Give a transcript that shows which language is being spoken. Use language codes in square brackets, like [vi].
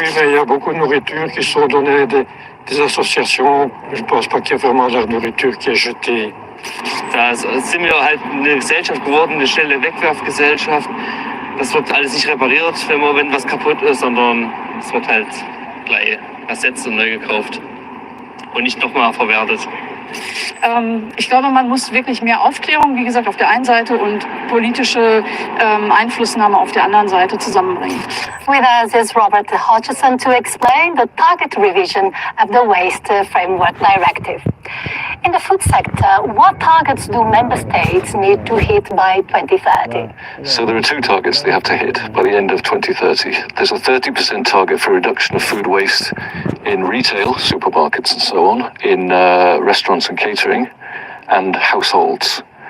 [fr] Oui, mais il y a beaucoup de nourriture qui sont données à des associations. Je ne pense pas qu'il y a vraiment de la nourriture qui est jetée. [de] Da sind wir halt eine Gesellschaft geworden, eine schnelle Wegwerfgesellschaft. Das wird alles nicht repariert, wenn was kaputt ist, sondern es wird halt gleich ersetzt und neu gekauft und nicht nochmal verwertet. Ich glaube, man muss wirklich mehr Aufklärung, wie gesagt, auf der einen Seite und politische Einflussnahme auf der anderen Seite zusammenbringen. [en] With us is Robert Hodgson to explain the target revision of the Waste Framework Directive. In the food sector, what targets do member states need to hit by 2030? So there are two targets they have to hit by the end of 2030. There's a 30% target for reduction of food waste in retail, supermarkets and so on, in restaurants and catering, and households.